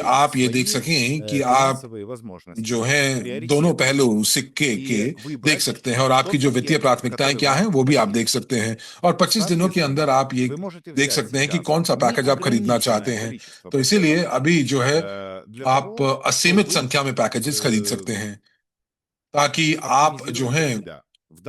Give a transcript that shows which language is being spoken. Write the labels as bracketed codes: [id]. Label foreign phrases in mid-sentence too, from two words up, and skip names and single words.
[hi] आप ये देख [ru] свои [hi] सकें कि आप [ru] финансовые возможности, [hi] जो है दोनों [ru] приоритеты. [hi] पहलू सिक्के [ru] И [hi] के [ru] выбрать [hi] देख सकते हैं और आपकी [ru] тот [hi] जो वित्तीय [ru] пакет, [hi] प्राथमिकताएं [ru] который [hi] क्या [ru] вам [hi] हैं वो [ru] по [hi] भी आप [ru] силам. [hi] देख सकते हैं और 25 दिनों के अंदर [ru] Соответственно, [hi] आप ये [ru] вы можете [hi] देख [ru] взять [hi] सकते हैं कि [ru] сейчас [hi] कौन सा पैकेज आप खरीदना चाहते [ru] неограниченное [hi] हैं। [ru] количество [hi] तो इसीलिए [ru] пакетов [hi] अभी जो है [ru] для [hi] आप [ru] того, [hi] असीमित [ru] чтобы [hi] संख्या में पैकेजेस खरीद э, सकते हैं ताकि आप जो [ru] оптимизировать для [hi] हैं [ru] себя.